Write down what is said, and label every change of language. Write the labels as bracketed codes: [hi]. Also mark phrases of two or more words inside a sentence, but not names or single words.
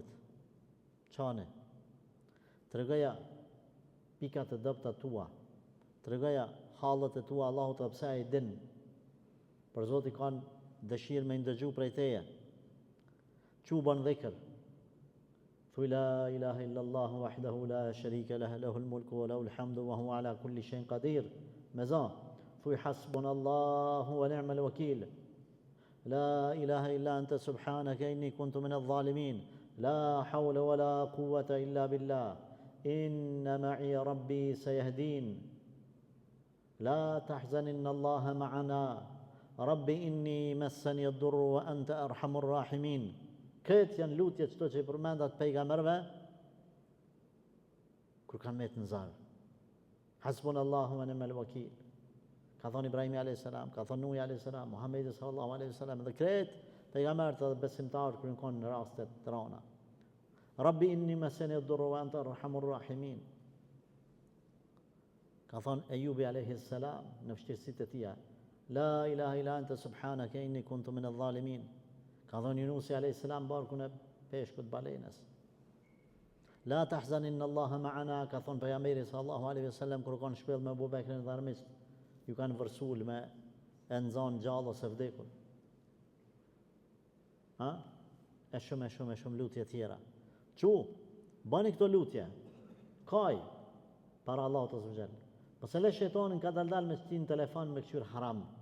[sq] Qani. Tregoja pikat e dobta tua. Tregoja hallet e tua Allahut pse ai din. Për Zoti kanë dëshirë me ndëgju prej teje. Çu bën dhikr. [ar] Thuj لا إله إلا الله وحده لا شريك له له الملك وله الحمد وهو على كل شيء قدير. Meza. Thuj حسبنا الله ونعم الوكيل لا إله إلا أنت سبحانك إني كنت من الظالمين. لا حول ولا قوة إلا بالله إن معي ربي سيهدين. لا تحزن إن الله معنا. رب إني مسني الضر وأنت أرحم الراحمين. [sq] Këtë janë lutje qëto që i përmendat pejgamberve kur kanë me të nëzarë. [ar] حسبنا الله ونعم الوكيل. [sq] Ka thonë Ibrahimi a.s., ka thonë Nuhi a.s., Muhammedi sallallahu a.s. dhe këtë pejgamberët dhe besimtarët kërën konë në rastet të rana. [ar] رب إني مسني الضر وأنت أرحم الراحمين. [sq] Ka thonë Ejubi a.s. në vështirësitë e tia. [ar] لا إله إلا أنت سبحانك إني كنت من الظالمين. [sq] Ka thonë Yunusi a.s. barkun e peshkut balenës. [ar] لا تحزن إن الله معنا, [sq] ka thonë pejgamberi [ar] صلى الله عليه وسلم [sq] kur kanë shpellë me Abu Bekrin dhe armiqt, ju kanë vërsul me e nxanë gjallë ose vdekur. E shumë lutje tjera. Bani këto lutje. Kaj para Allahut [ar] عز وجل. [sq] Pse le shejtanin ka dal me stin telefon me këshir haram.